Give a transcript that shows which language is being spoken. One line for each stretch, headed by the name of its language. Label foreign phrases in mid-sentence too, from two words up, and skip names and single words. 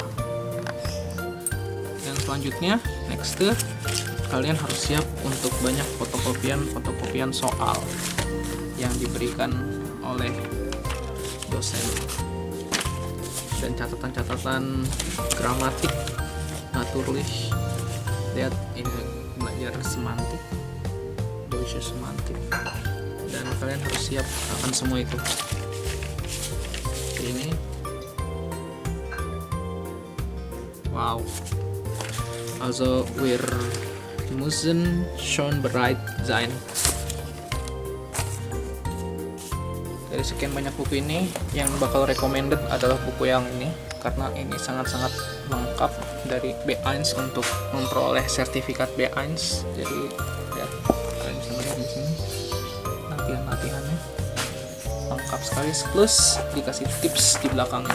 Indonesian: Selanjutnya, next, kalian harus siap untuk banyak fotokopian soal yang diberikan oleh dosen, dan catatan-catatan gramatik, natürlich. Lihat, ini belajar semantik,
German: Deutsche Semantik,
Indonesian: dan kalian harus siap akan semua itu. Ini, wow.
German: Also wir müssen schon bereit sein.
Indonesian: Dari sekian banyak buku ini, yang bakal recommended adalah buku yang ini, karena ini sangat-sangat lengkap dari B1 untuk memperoleh sertifikat B1. Jadi ya, kalian bisa melihat di sini latihan-latihannya lengkap sekali, plus dikasih tips di belakangnya.